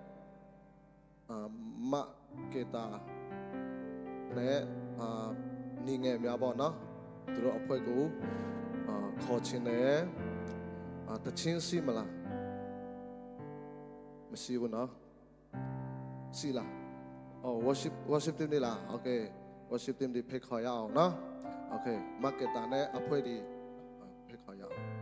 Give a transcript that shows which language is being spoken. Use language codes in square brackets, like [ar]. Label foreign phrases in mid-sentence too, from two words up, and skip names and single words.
[my] မကေတာနဲ့နေငယ်များပေါ့နော်သူတို့အဖွဲ့ကိုခေါ်ချင်းနဲ့တချင်းစီမလားမရှိဘူးနော်စီလား [en] worship team [my] လေးလား [en] okay worship team [my] တွေဖိတ်ခေါ်ရအောင်နော် okay market နဲ့အဖွဲ့တွေဖိတ်ခေါ်ရအောင်